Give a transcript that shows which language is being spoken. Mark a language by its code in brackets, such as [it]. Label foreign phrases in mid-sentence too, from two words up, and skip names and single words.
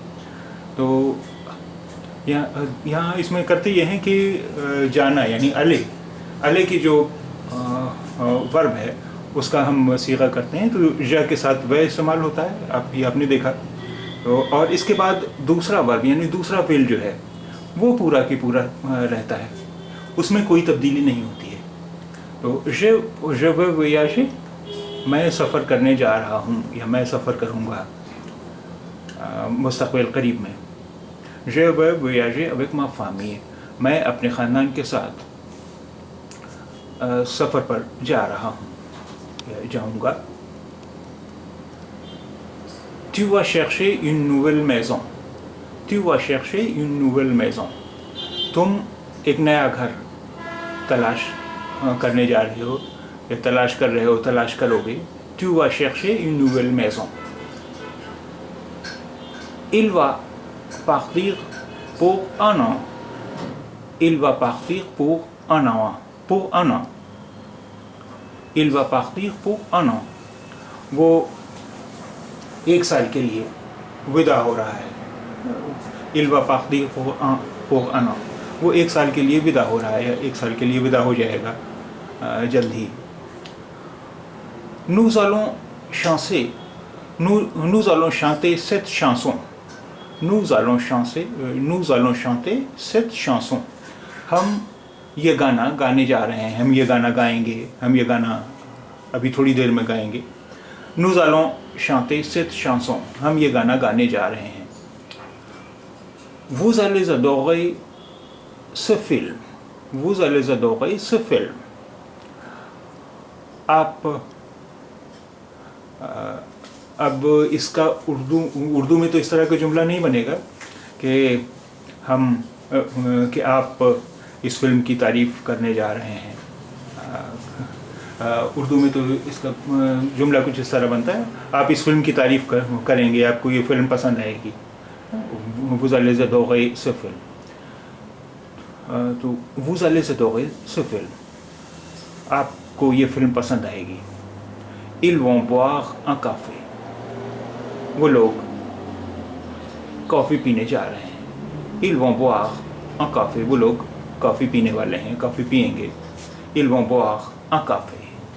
[ur] تو یہاں اس میں کرتے یہ ہیں کہ جانا یعنی aller کی جو ورب ہے اس کا ہم صیغہ کرتے ہیں تو ج کے ساتھ وہ استعمال ہوتا ہے، آپ نے دیکھا. اور اس کے بعد دوسرا ورب یعنی دوسرا فعل جو ہے وہ پورا کی پورا رہتا ہے، اس میں کوئی تبدیلی نہیں ہوتی ہے. تو [fr] je vais voyager [ur] میں سفر کرنے جا رہا ہوں یا میں سفر کروں گا مستقبل قریب میں. [fr] Je vais voyager avec ma famille. [ur] میں اپنے خاندان کے ساتھ سفر پر جا رہا ہوں یا جاؤں گا. [fr] Tu vas chercher une nouvelle maison. Tu vas chercher une nouvelle maison. [ur] تم ایک نیا گھر تلاش کرنے جا رہے ہو یا تلاش کر رہے ہو, تلاش کرو گے. [fr] Tu vas chercher une nouvelle maison. Il va partir pour un an. Il va partir pour un an. Pour un an. Il va partir pour un an. [ur] وہ ایک سال کے لیے ودا ہو رہا ہے. [fr] Il va partir pour un an. [ur] وہ ایک سال کے لیے ودا ہو رہا ہے یا ایک سال کے لیے ودا ہو جائے گا جلد ہی. [fr] Nous allons chanter. Nous allons chanter cette chanson. Nous allons chanter cette chanson. [ur] ہم یہ گانا گانے جا رہے ہیں, ہم یہ گانا گائیں گے, ہم یہ گانا ابھی تھوڑی دیر میں گائیں گے. [fr] Nous allons chanter cette chanson. [ur] ہم یہ گانا گانے جا رہے ہیں. [fr] Vous allez adorer ce film. Vous allez adorer ce film. [ur] آپ اب اس کا اردو میں تو اس طرح کا جملہ نہیں بنے گا کہ آپ اس فلم کی تعریف کرنے جا رہے ہیں. اردو میں تو اس کا جملہ کچھ اس طرح بنتا ہے, آپ اس فلم کی تعریف کریں گے, آپ کو یہ فلم پسند آئے گی. [fr] Vous allez adorer ce film. تو vous allez adorer ce film. [ur] آپ کو یہ فلم پسند آئے گی. [fr] Ils vont boire un café. [ur] وہ لوگ کافی پینے جا رہے ہیں. [fr] Ils vont boire un café. [ur] وہ لوگ کافی پینے والے ہیں, کافی پئیں گے. [fr] Ils vont boire un café.